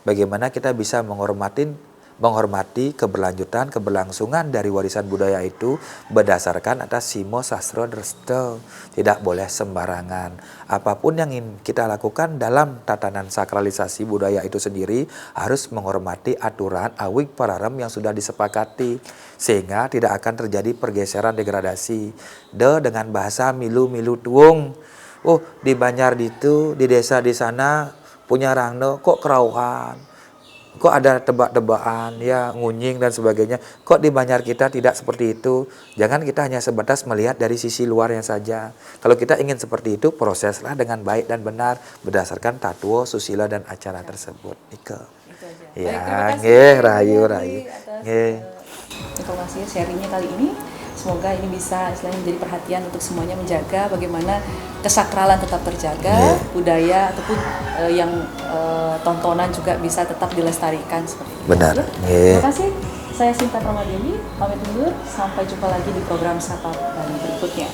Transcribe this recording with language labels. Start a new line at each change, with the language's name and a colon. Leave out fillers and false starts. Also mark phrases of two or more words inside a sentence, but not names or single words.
Indonesian: bagaimana kita bisa menghormati keberlangsungan dari warisan budaya itu berdasarkan atas Simo Sastro Dresta. Tidak boleh sembarangan. Apapun yang ingin kita lakukan dalam tatanan sakralisasi budaya itu sendiri harus menghormati aturan awik pararem yang sudah disepakati, sehingga tidak akan terjadi pergeseran degradasi. Dengan bahasa
Balinese: milu-milu tuung.
Indonesian: Oh, di Banjar itu, di desa di sana punya rangno kok kerauhan. Kok ada tebak-tebakan, ya ngunying dan sebagainya. Kok di Banjar kita tidak seperti itu? Jangan kita hanya sebatas melihat dari sisi luarnya saja. Kalau kita ingin seperti itu, proseslah dengan baik dan benar berdasarkan tatwo, susila dan acara tersebut. Ike. Itu aja. Ya, Baik, terima kasih nggih, Bu rayu. Dewi atas Nggih. informasi sharingnya kali ini. Semoga ini bisa istilahnya menjadi perhatian untuk semuanya, menjaga bagaimana kesakralan tetap terjaga, budaya ataupun yang tontonan juga bisa tetap dilestarikan seperti itu. Benar. Ya. Nggih. Terima kasih. Saya Sinta Pramadeni, pamit undur. Sampai jumpa lagi di program Sapa Bali berikutnya.